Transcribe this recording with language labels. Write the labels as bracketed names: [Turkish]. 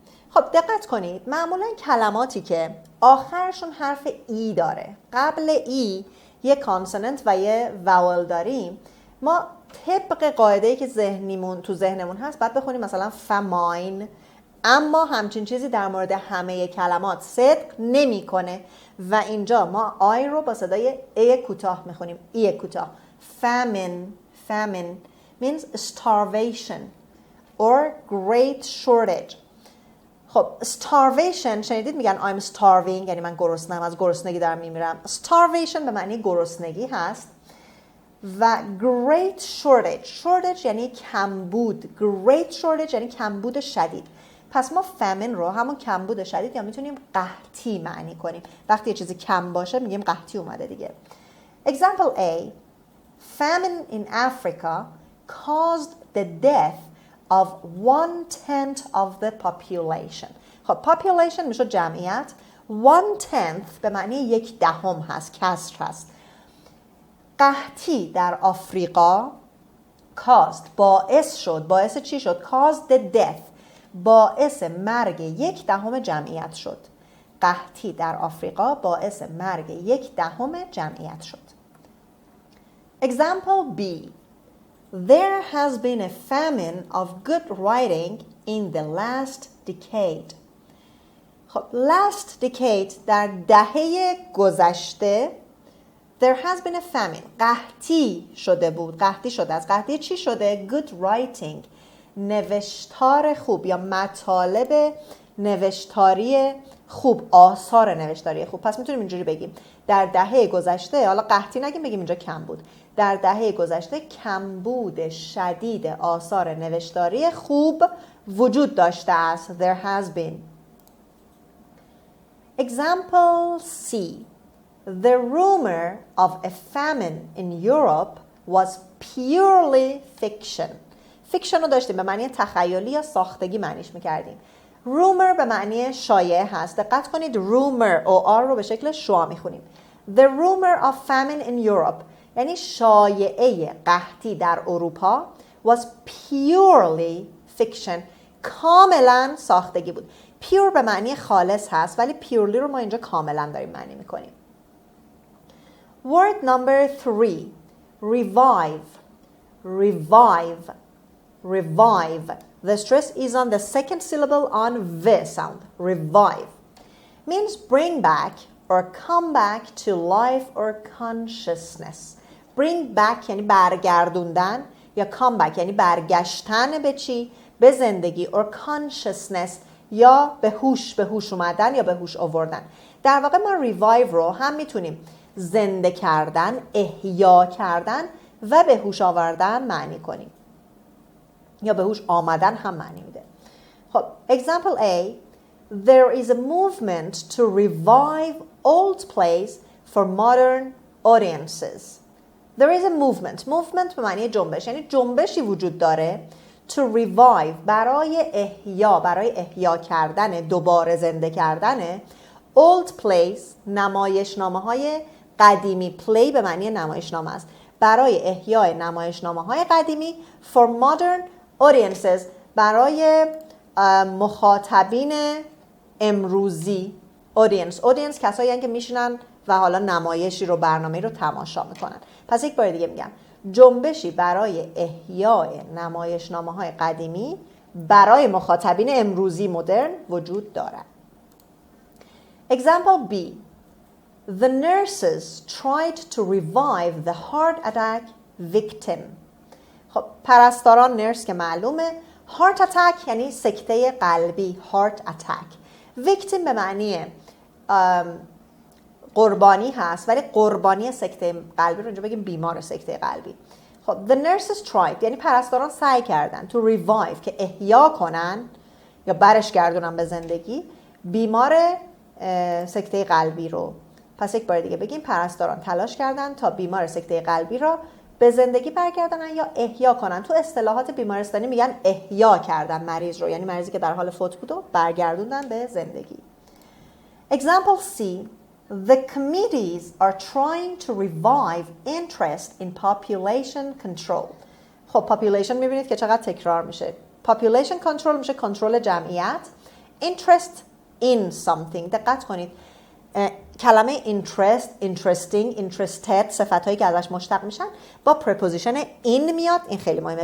[Persian] خب دقت کنید معمولا کلماتی که آخرشون حرف ای داره، قبل ای یه کانسوننت و یه واول داریم، ما طبق قاعده‌ای که تو ذهنمون هست بعد بخونیم مثلا famine، اما همچین چیزی در مورد همه کلمات صدق نمی‌کنه و اینجا ما آی رو با صدای ای کوتاه می‌خونیم، ای کوتاه. [English] famine. means starvation or great shortage. [Persian] خب starvation شنیدید میگن [English] I'm starving، [Persian] یعنی من گرسنه‌ام، از گرسنگی دارم میمیرم. starvation به معنی گرسنگی هست و [English] great shortage [Persian] یعنی کمبود. [English] great shortage [Persian] یعنی کمبود شدید. پس ما famine رو همون کمبود شدید یا میتونیم قحطی معنی کنیم. وقتی یه چیزی کم باشه میگیم قحطی اومده دیگه. [English] Example A. Famine in Africa caused the death of 1/10 of the population. [Persian] خب population میشه جمعیت. 1/10 به معنی 1/10 هست، کسر هست. قحطی در آفریقا caused باعث شد. باعث چی شد؟ [English] caused the death [Persian] باعث مرگ 1/10 جمعیت شد. قحطی در آفریقا باعث مرگ 1/10 جمعیت شد. [English] Example B. There has been a famine of good writing in the last decade. [Persian] خب [English] last decade [Persian] در دهه گذشته [English] there has been a famine. [Persian] قحطی شده بود. قحطی شده. از قحطی چی شده؟ [English] good writing. [Persian] نوشتار خوب یا مطالب نوشتاری خوب، آثار نوشتاری خوب. پس میتونیم اینجوری بگیم در دهه گذشته، حالا قحطی نگیم، بگیم اینجا کم بود. در دهه گذشته کمبود شدید آثار نوشتاری خوب وجود داشته است. [English] There has been. Example C. The rumor of a famine in Europe was purely fiction. [Persian] fiction رو داشتیم به معنی تخیلی یا ساختگی معنیش میکردیم. rumor به معنی شایعه هست. دقت کنید rumor OR رو به شکل شوا میخونیم. [English] The rumor of famine in Europe [Persian] یعنی شایعه قحطی در اروپا [English] was purely fiction. [Persian] کاملا ساختگی بود. pure به معنی خالص هست ولی purely رو ما اینجا کاملا داریم معنی میکنیم. [English] Word number 3. Revive. Revive. Revive. The stress is on the second syllable on V sound. Revive. Means bring back or come back to life or consciousness. Bring back [Persian] یعنی برگردوندن یا [English] come back [Persian] یعنی برگشتن به چی؟ به زندگی [English] or consciousness [Persian] یا به هوش اومدن یا به هوش آوردن. در واقع ما revive رو هم میتونیم زنده کردن، احیا کردن و به هوش آوردن معنی کنیم. یا به هوش آمدن هم معنی میده. [English] خب example A. There is a movement to revive old plays for modern audiences. There is a movement. [Persian] Movement به معنی جنبش. یعنی جنبشی وجود داره [English] to revive [Persian] برای احیا کردن، دوباره زنده کردن [English] old plays [Persian] نمایشنامه های قدیمی. play به معنی نمایشنامه است. برای احیای نمایشنامه های قدیمی [English] for modern audiences [Persian] برای مخاطبین امروزی. audience کسایی هستند که میشینن و حالا نمایشی رو، برنامه‌ای رو تماشا میکنن. پس یک بار دیگه میگم جنبشی برای احیای نمایشنامه‌های قدیمی برای مخاطبین امروزی مدرن وجود دارد. [English] Example B. The nurses tried to revive the heart attack victim. [Persian] خب پرستاران نرس که معلومه. [English] heart attack [Persian] یعنی سکته قلبی. [English] heart attack. [Persian] victim به معنی قربانی هست ولی قربانی سکته قلبی رو اینجا بگیم بیمار سکته قلبی. خب [English] the nurses tried [Persian] یعنی پرستاران سعی کردن [English] to revive [Persian] که احیا کنن یا برش گردونن به زندگی بیمار سکته قلبی رو. پس یک بار دیگه بگیم پرستاران تلاش کردن تا بیمار سکته قلبی رو به زندگی برگردونن یا احیا کنن. تو اصطلاحات بیمارستانی میگن احیا کردن مریض رو، یعنی مریضی که در حال فوت بود و برگردوندن به زندگی. [English] Example C. The committees are trying to revive interest in population control. [Persian] خب population میبینید که چقدر تکرار میشه. [English] Population control [Persian] میشه کنترل جمعیت. [English] Interest in something. [Persian] دقت کنید کلمه interest، interesting، interested صفتایی که ازش مشتق میشن با preposition in میاد. این خیلی مهمه.